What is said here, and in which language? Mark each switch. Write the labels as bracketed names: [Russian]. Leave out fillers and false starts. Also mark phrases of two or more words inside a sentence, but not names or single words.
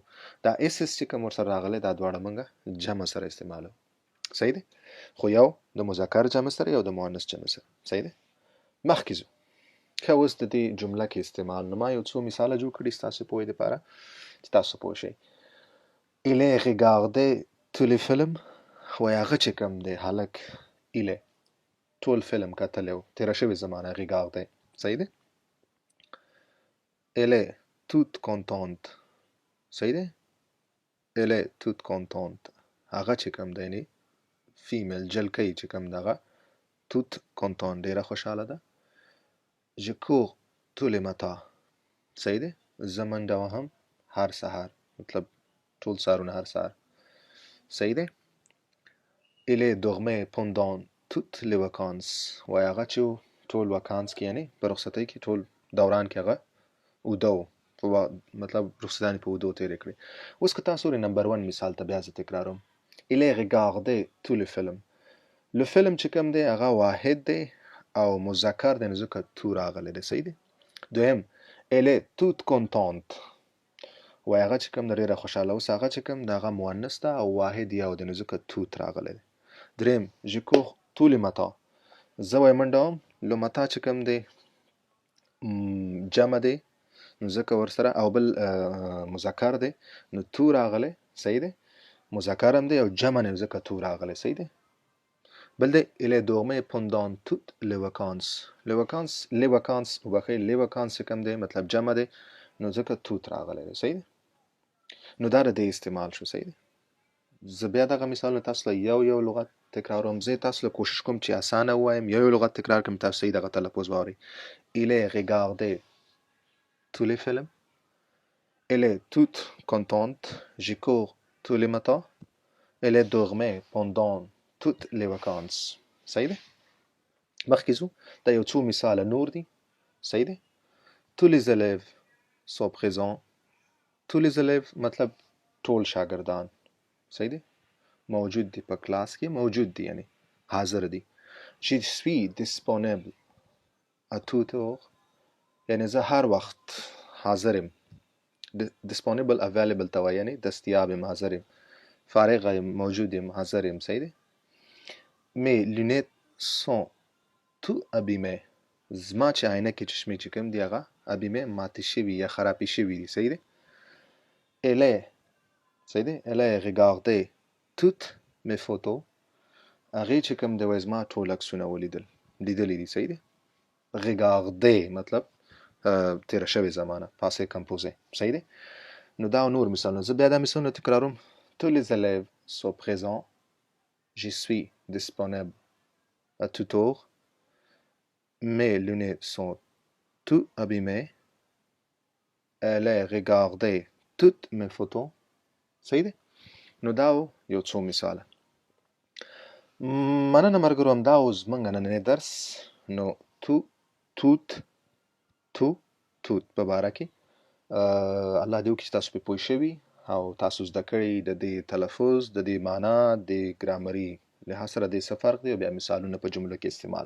[Pashto] دا اس چې کوم ورسره راغلی دا دواړه موږ جمع سره استعمالوو. صحیح دی. خو یو د مذکر جمع سره یو د مؤنث جمع سره. صحیح دی. مخکې ځو. ښه اوس د دې جمله کې استعمال نو ما یو څو مثاله جوړ کړي ستاسو پوهې دپاره چې تاسو پوه شئ. [French] Il est regardé tous les films. [Pashto] وایي هغه چې کوم دی هلک [French] il est [Pashto] ټول فلم کتلی و. تېره شوې زمانه regardé. صحیح دی. [French] Elle est toute contente. [Pashto] صحیح دی. [French] Elle est toute contente. [Pashto] هغه چې کوم دی یعنې فیمیل جلکۍ چې کوم دغه [French] toute contente [Pashto] ډېره خوشحاله ده. [French] Je cours tous les matins. [Pashto] صحیح دی. زه منډه وهم هر سهار. مطلب ټول سهارونه هر سهار. صحیح دی. [French] Il est dormé pendant toutes les vacances. [Pashto] وایي هغه چې ټول وکانس کې یعنې په رخصتۍ کې ټول دوران کې هغه اوده و. مطلب رخصتانې په اودو تېرې کړې. اوس که تاسو ورې نمبر 1 مثال ته بیا زه تکراروم. [French] Il est regardé tous les films. le film [Pashto] چې کوم دی هغه واحد دی او مذکر دی نو ځکه تو راغلی دی. صحیح دی. [French] دویم Elle est toute contente. [Pashto] وایي هغه چې کوم دی ډېره خوشحاله. اوس هغه چې کوم دی هغه مؤنث ده او واحد یو دی نو ځکه توت راغلی دی. [French] دریم Je cours tous les matins. [Pashto] زه وایي منډه وم. [French] le matin [Pashto] چې کوم دی جمع دی نو ځکه ورسره او بل مذکر دی نو تو راغلی. صحیح دی. مذکر هم دی او جمع نه ځکه تو راغلی. صحیح دی. بل دی [French] Il est dormé pendant toutes les vacances. les vacances [Pashto] وبخئ [French] les vacances [Pashto] چې کوم دی مطلب جمع دی نو ځکه توت راغلی دی. صحیح دی. نو دا د دې استعمال شو. صحیح دی. زه بیا دغه مثالونه تاسو له یو لغت تکراروم. زه تاسو له کوشش کوم چې اسانه ووایم. یو لغت تکرار کړم تاسو صحیح دغه تلفظ واورئ. [French] Il est regardé tous les films. Elle est toute contente. Je cours tous les matins. Elle est dormée pendant toutes les vacances. [Pashto] صحیح دی. مخکې ځو. دا یو څو مثاله نور دي. صحیح دی. [French] tous les élèves sont présents. tous les élèves [Pashto] مطلب ټول شاګردان. صحیح دی. موجود دي په کلاس کې. موجود دي یعنی حاضر دي. [French] Je suis disponible. à tout heure [Pashto] یعنې زه هر وخت حاضر یم. disponible available ته وایي یعنې دستیاب یم، حاضر یم، فارغ یم، موجود یم، حاضر یم. صحیح دی. [French] mes lunettes sont tout abîmées. [Pashto] زما چې عینکې چشمې چې کوم دي هغه abîmées ماتې شوي یا خرابې شوي دي. صحیح دی. [French] elle est [Pashto] صحیح دی. [French] elle est regardé toutes mes photos. [Pashto] هغې چې کوم دی وایي زما ټول عکسونه لیدلي دي. صحیح دی. regardé مطلب تیره شوې زمانه، [French] passé composé. [Pashto] صحیح دی. نو دا نور مثالونه، زه بیا دا مثالونه تکراروم. [French] tous les élèves sont présents. je suis disponible à toute heure. mes lunettes sont tout abîmées. elle est regardé toutes mes photos. [Pashto] صحیح دی. نو دا یو څو مثاله. مننه ملګرو، همدا و زموږ نننی درس. نو توت په باره کې الله دې وکړي چې تاسو پرې پوه شوي او تاسو زده کړئ د دې تلفظ، د دې معنا، د ګرامري لحاظ سره د څه فرق دی او بیا مثالونه په جملو کې استعمال.